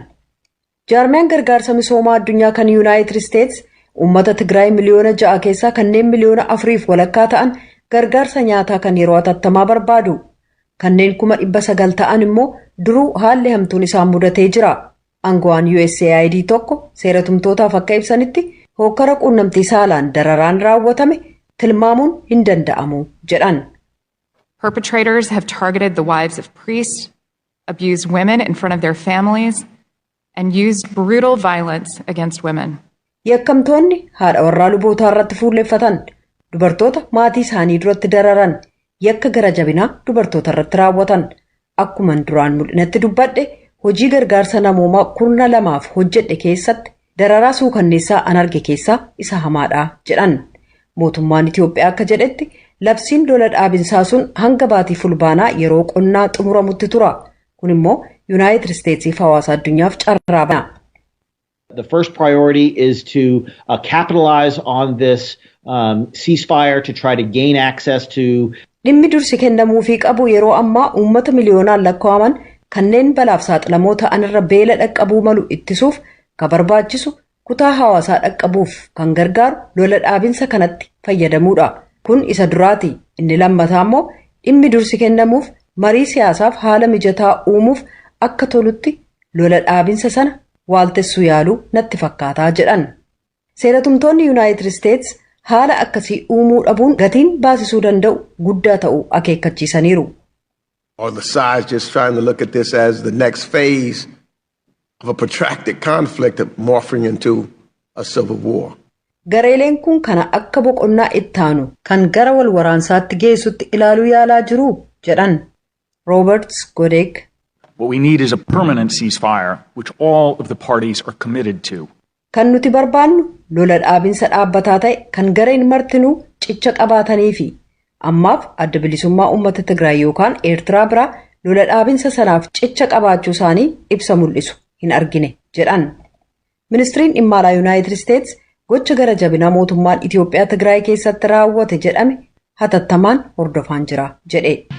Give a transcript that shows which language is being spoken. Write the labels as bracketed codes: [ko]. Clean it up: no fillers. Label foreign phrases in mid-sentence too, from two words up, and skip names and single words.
[om] Jaarmiyaan gargaarsa misoomaa addunyaa kan Yuunaayitid Isteets uummata Tigraay miliyoona 6 keessaa kanneen miliyoona 4 walakkaa ta'an gargaarsa nyaataa kan yeroo hatattamaa barbaadu. Kanneen 900,000 ta'an immoo duruu haalli hamtuun isaan mudatee jira. Aangawaan USAID tokko seeratumtootaaf akka ibsanitti hokkara quunnamtii saalaan dararaan raawwatame tilmaamuun hin danda'amu jedhan. [en] Perpetrators have targeted the wives of priests, abused women in front of their families, and used brutal violence against women. [om] Yakkamtoonni haadha warraa lubootaa irratti fuulleffatan, dubartoota maatii isaanii duratti dararan, yakka gara jabinaa dubartoota irratti raawwatan. Akkuman duraan mul'inatti dubbadhe hojii gargaarsa namoomaa 12 hojjedhe keessatti dararaa suukanneessaa an arge keessaa isa hamaadha jedhan. Mootummaan Itoophiyaa akka jedhetti labsiin lola dhaabinsaa sun hanga baatii fulbaanaa yeroo qonnaa xumuramutti tura. Kun immoo Yuunaayitid Isteetsiif hawaasa addunyaaf carraa bana. [en] The first priority is to capitalize on this ceasefire to try to gain access to. [om] Dhimmi dursi kennamuufii qabu yeroo ammaa uummata miliyoonaan lakkaa'aman kanneen balaaf saaxilamoo ta'an irra beela dhaqqabuu malu ittisuuf ka barbaachisu kutaa hawaasaa dhaqqabuuf kan gargaaru lola dhaabinsa kanatti fayyadamuudha. Kun isa duraati. Inni lammataa immoo dhimmi dursi kennamuuf marii siyaasaaf haala mijataa uumuuf akka tolutti lola dhaabinsa sana waaltessuu yaaluu natti fakkaataa jedhan. Seeratumtoonni Yuunaayitid Isteets haala akkasii uumuu dhabuun gatiin baasisuu danda'u guddaa ta'uu akeekkachiisaniiru. [en] Or the sides just trying to look at this as the next phase of a protracted conflict morphing into a civil war. [om] Gareeleen kun kana akka boqonnaa ittaanu kan gara wal waraansaatti geessutti ilaaluu yaalaa jiru jedhan. Roberts Godek. [en] What we need is a permanent ceasefire, which all of the parties are committed to. [om] Kan nuti barbaannu lola dhaabinsa dhaabbataa ta'e kan gareen martinuu cicha qabaatanii fi ammaaf adda bilisummaa uummata Tigraay yookaan Eertiraa biraa lola dhaabinsa sanaaf cicha qabaachuu isaanii ibsa mul'isu hin argine jedhan. Ministiriin dhimma alaa Yuunaayitid Isteets gocha gara jabinaa mootummaan Itoophiyaa Tigraay keessatti raawwate jedhame hatattamaan hordofaa jira jedhe.